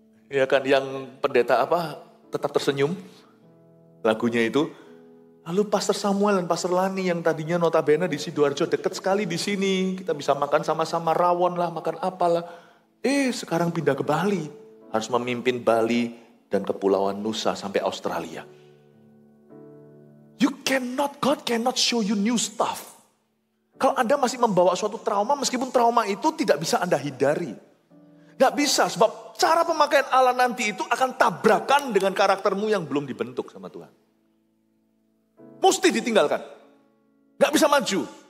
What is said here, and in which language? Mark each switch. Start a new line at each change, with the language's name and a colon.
Indonesian: Ya kan, yang pendeta tetap tersenyum. Lagunya itu. Lalu Pastor Samuel dan Pastor Lani yang tadinya notabene di Sidoarjo dekat sekali di sini. Kita bisa makan sama-sama rawon lah, makan apalah. Sekarang pindah ke Bali. Harus memimpin Bali dan Kepulauan Nusa sampai Australia.
English: God cannot show you new stuff.
Indonesian: Kalau Anda masih membawa suatu trauma, meskipun trauma itu tidak bisa Anda hindari. Gak bisa, sebab cara pemakaian Allah nanti itu akan tabrakan dengan karaktermu yang belum dibentuk sama Tuhan. Mesti ditinggalkan. Gak bisa maju.